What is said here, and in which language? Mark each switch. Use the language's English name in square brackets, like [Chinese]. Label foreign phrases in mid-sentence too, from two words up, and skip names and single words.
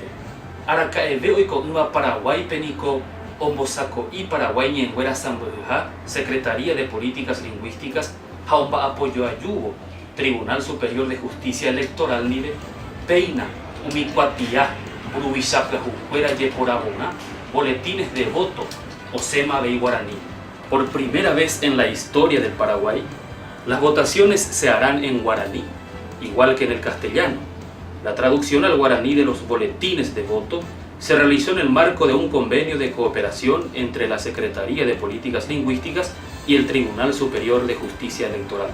[Guarani] Arakaeve oiko'ỹva Paraguay péniko ombosako'i Paraguay ñe'ẽnguéra Sambyhyha, Secretaría de Políticas Lingüísticas ha omba'apojoajúvo Tribunal Superior de Justicia Electoral nive péina umi kuatia mburuvichapyahúkuéra jeporãvonga [Spanish] boletines de voto [Guarani] osémavei guaraní. [Spanish] Por primera vez en la historia del Paraguay, las votaciones se harán en guaraní, igual que en el castellano. La traducción al guaraní de los boletines de voto se realizó en el marco de un convenio de cooperación entre la Secretaría de Políticas Lingüísticas y el Tribunal Superior de Justicia Electoral.